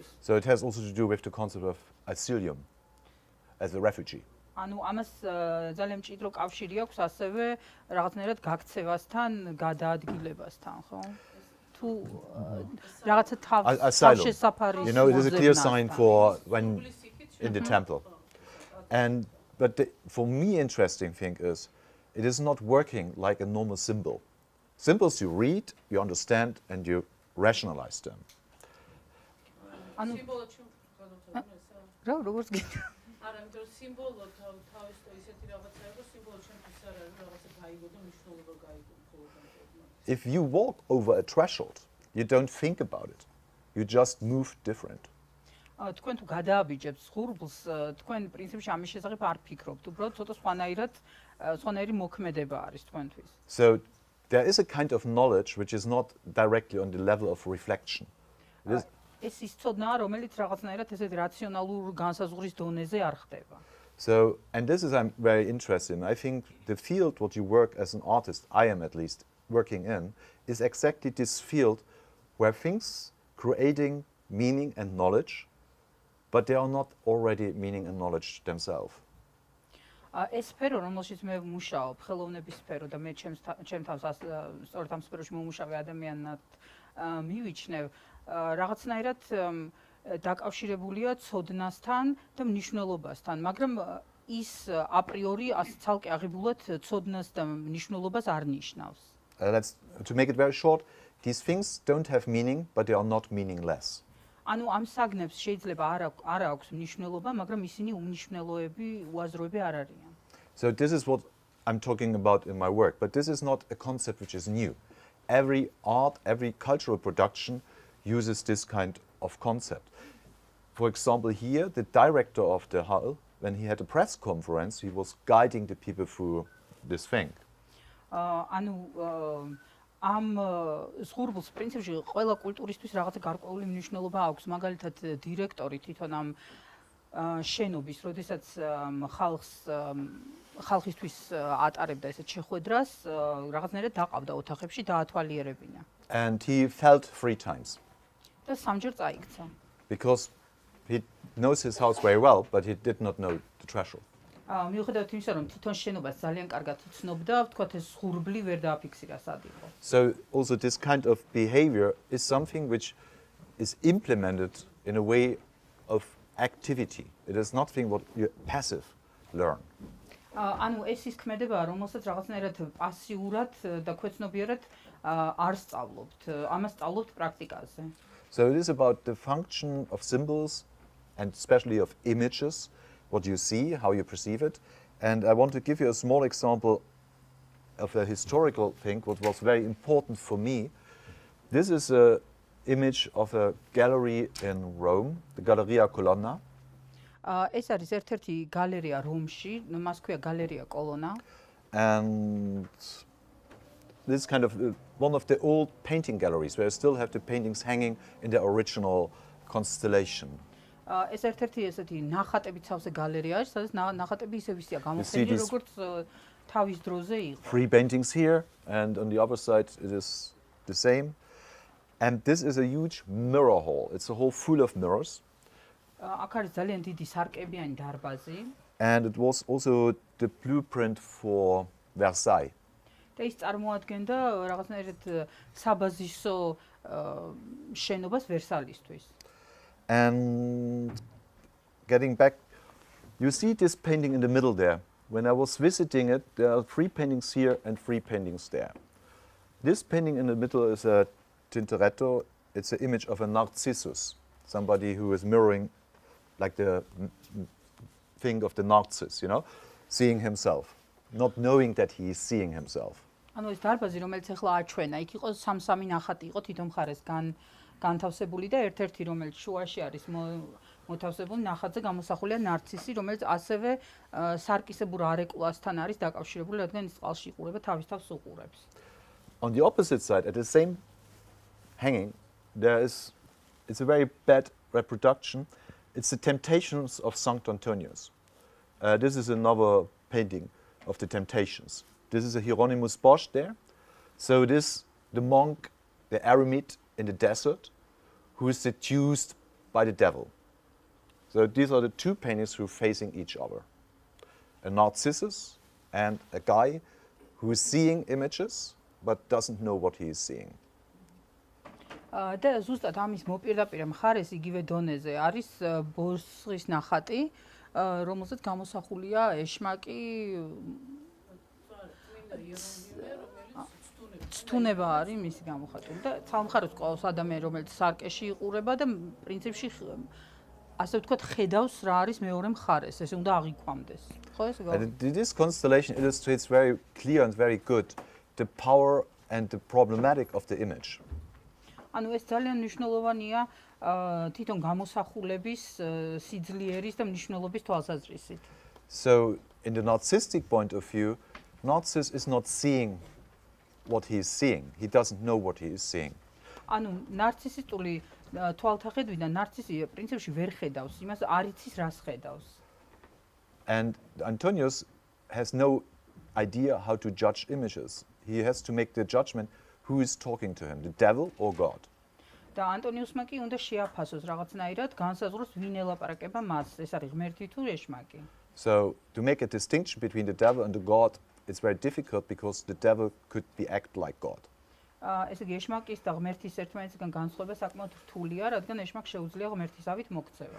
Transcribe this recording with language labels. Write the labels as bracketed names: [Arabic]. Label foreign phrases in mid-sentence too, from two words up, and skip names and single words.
[English] So it has also to do with the concept of asylum as a refugee. [Georgian] ანუ ამას ძალიან მჭიდრო კავშირი აქვს ასევე რაღაცნაირად გაქცევასთან, გადაადგილებასთან, ხო? თუ რაღაცა თავშესაფარის. [English] You know, it is a clear sign for when in the temple. But for me, interesting thing is, it is not working like a normal symbol. Symbols you read, you understand, and you rationalize them. [Georgian] რა როგორც გითხრა. არა, იმიტომ რომ სიმბოლო თავის ისეთი რაღაცაა, რომ სიმბოლო ჩემთვის არ არის რაღაცა გაიგო და მნიშვნელობა გაიგო. [English] If you walk over a threshold, you don't think about it. You just move different. [Georgian] თქვენ თუ გადააბიჯებთ ზღურბლს, თქვენ პრინციპში ამის შესახებ არ ფიქრობთ. უბრალოდ ცოტა სხვანაირი მოქმედება არის თქვენთვის. [English] So there is a kind of knowledge which is not directly on the level of reflection. [Georgian] ეს ის ცოდნაა, რომელიც რაღაცნაირად ესეთ რაციონალურ განსაზღვრის დონეზე არ ხდება. [English] So, and this is I'm very interested in. I think the field what you work as an artist, I am at least working in, is exactly this field where things creating meaning and knowledge, but they are not already meaning and knowledge themselves. [Georgian] ეს სფერო, რომელშიც მე ვმუშაობ, ხელოვნების სფერო და მე ჩემ თავს სწორედ ამ სფეროში მომუშავე ადამიანად მივიჩნევ, რაღაცნაირად დაკავშირებულია ცოდნასთან და მნიშვნელობასთან, მაგრამ ის აპრიორი ცალკე აღებულად ცოდნას და მნიშვნელობას არ ნიშნავს. [English] To make it very short, these things don't have meaning, but they are not meaningless. [Georgian] ანუ ამ საგნებს შეიძლება არ აქვს მნიშვნელობა, მაგრამ ისინი უმნიშვნელოები, უაზროები არ არიან. [English] So this is what I'm talking about in my work, but this is not a concept which is new. Every art, every cultural production uses this kind of concept. For example, here, the director of the Hall, when he had a press conference, he was guiding the people through this thing. [Georgian] ანუ ამ ზღურბლს პრინციპში ყველა კულტურისთვის რაღაცა გარკვეული მნიშვნელობა აქვს. მაგალითად, დირექტორი თვითონ ამ შენობის, როდესაც ხალხისთვის ატარებდა ესეთ შეხვედრას, რაღაცნაირად დაყავდა ოთახებში დაათვალიერებინა. [English] And he felt 3 times. [Georgian] და სამჯერ წაიქცა. [English] Because he knows his house very well, but he did not know the threshold. [Georgian] მიუხედავად იმისა, რომ თვითონ შენობას ძალიან კარგად იცნობდა, ვთქვათ ეს ზღურბლი ვერ დააფიქსირა სად იყო. [English] So also this kind of behavior is something which is implemented in a way of activity. It is nothing what you passive learn. [Georgian] ანუ ეს ის ქმედებაა, რომელსაც რაღაცნაირად პასიურად და ქვეცნობიერად არ სწავლობთ. ამას სწავლობთ პრაქტიკაზე. [English] So it is about the function of symbols and especially of images, what you see, how you perceive it. And I want to give you a small example of a historical thing, what was very important for me. This is an image of a gallery in Rome, the Galleria Colonna. [Georgian] ეს არის ერთ-ერთი გალერეა რომში, მას ქვია გალერეა კოლონა. [English] And this is kind of one of the old painting galleries where you still have the paintings hanging in their original constellation. [Georgian] ეს ერთ-ერთი ესეთი ნახატებით სავსე გალერეა არის, სადაც ნახატები ისე ვისია გამოფენილი, როგორც თავის დროზე იყო. [English] 3 paintings here, and on the other side it is the same. And this is a huge mirror hall. It's a hall full of mirrors. [Georgian] აქ არის ძალიან დიდი სარკებიანი დარბაზი. [English] And it was also the blueprint for Versailles. [Georgian] და ის წარმოადგენდა რაღაცნაირად საბაზისო შენობას ვერსალისთვის. [English] And getting back, you see this painting in the middle there. When I was visiting it, there are 3 paintings here and 3 paintings there. This painting in the middle is a Tintoretto. It's an image of a Narcissus, somebody who is mirroring like the thing of the Narcissus, you know, seeing himself, not knowing that he is seeing himself. [Georgian] ანუ ეს დარბაზი, რომელიც ახლა აჩვენა, იქ იყო 3-3 ნახატი იყო თითო მხარეს განთავსებული და ერთ-ერთი რომელიც შუაში არის მოთავსებული ნახატზე გამოსახულია ნარცისი, რომელიც ასევე სარკისებურ არეკლასთან არის დაკავშირებული, რადგან ის წყალში იყურება, თავის თავს უყურებს. [English] On the opposite side, at the same hanging, it's a very bad reproduction. It's the Temptations of St. Antonius. This is another painting of the Temptations. This is a Hieronymus Bosch there. So the monk, the eremite in the desert, who is seduced by the devil. So these are the 2 paintings who are facing each other. A Narcissus and a guy who is seeing images but doesn't know what he is seeing. [Georgian] და ზუსტად ამის მოპირდაპირე მხარეს იგივე დონეზე არის ბოსღის ნახატი, რომელზეც გამოსახულია ეშმაკი ცთუნება არის მისი გამოხატული და სამხაროს ყავს ადამიანი, რომელიც სარკეში იყურება და პრინციპში ასე ვთქვათ ხედავს რა არის მეორე მხარეს, ესე უნდა აღიქვამდეს. ხო ეს [English] This constellation illustrates very clear and very good the power and the problematic of the image. [Georgian] ანუ ეს ძალიან მნიშვნელოვანია თვითონ გამოსახულების სიძლიერის და მნიშვნელობის თვალსაზრისით. [English] So in the Narcissistic point of view, Narcissus is not seeing what he is seeing. He doesn't know what he is seeing. [Georgian] ანუ ნარცისისტული თვალთახედვიდან ნარცისი პრინციპში ვერ ხედავს იმას, არ იცის რას ხედავს. [English] And Antonius has no idea how to judge images. He has to make the judgment who is talking to him, the devil or God. [Georgian] და ანტონიუსმა კი უნდა შეაფასოს რაღაცნაირად, განსაზღვროს ვინ ელაპარაკება მას, ეს არის ღმერთი თუ ეშმაკი. [English] So to make a distinction between the devil and the God, it's very difficult because the devil could be act like God. [Georgian] ესე იგი ეშმაკის და ღმერთის ერთმანეთისგან განსხვავება საკმაოდ რთულია, რადგან ეშმაკს შეუძლია ღმერთისავით მოქცევა.